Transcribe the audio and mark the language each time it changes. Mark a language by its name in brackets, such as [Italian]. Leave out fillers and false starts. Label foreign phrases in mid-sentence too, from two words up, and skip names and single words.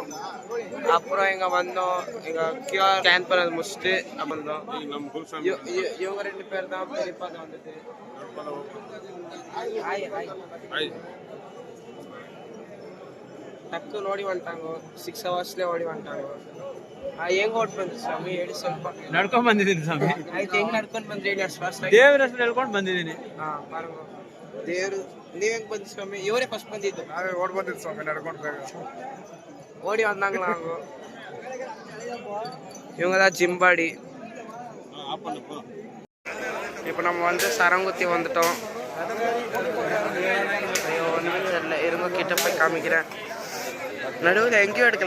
[Tamil] அப்புறம் இங்க வந்தோம், இங்க [English] QR scan [Tamil] பண்ணது முடிச்சுட்டு வந்தோம். இவங்க 2 பேர் தான் பெரியப்பா வந்துட்டு டக்கு ஓடி வந்துட்டாங்க. 6 ஹவர்ஸ்லேயே ஓடி வந்துட்டாங்க. [Kannada] ಹೆಂಗ್ ಓಟ್ ಬಂದ್ರಿ ಸ್ವಾಮಿ ಹೇಳಿ ಸ್ವಲ್ಪ. ನಡ್ಕೊಂಡ್ ಬಂದಿದ್ದೀನಿ ಸ್ವಾಮಿ. ಆಯ್ತು, ಹೆಂಗ್ ನಡ್ಕೊಂಡ್ ಬಂದ್ರಿ ಫಸ್ಟ್? ದೇವ್ರ ಹೆಸರು ಹೇಳ್ಕೊಂಡು ಬಂದಿದ್ದೀನಿ. ಬಾರಂಗು ದೇವ್ರು. ನೀವ್ ಹೆಂಗ್ ಬಂದ್ರಿ ಸ್ವಾಮಿ? ಇವರೇ ಫಸ್ಟ್ ಬಂದಿದ್ದು? ನಾವೇ ಓಡ್ ಬಂದಿದ್ದು ಸ್ವಾಮಿ, ನಡ್ಕೊಂಡು ಬೇಗ [Tamil] ஓடி வந்தாங்களா அவங்க? இவங்க தான் ஜிம்பாடி. இப்போ நம்ம வந்து சரங்குத்தி வந்துட்டோம். ஐயோ ஒன்றுமே தெரியல, இருங்க கிட்ட போய் காமிக்கிறேன். நடுவில் எங்கேயும் எடுக்கல.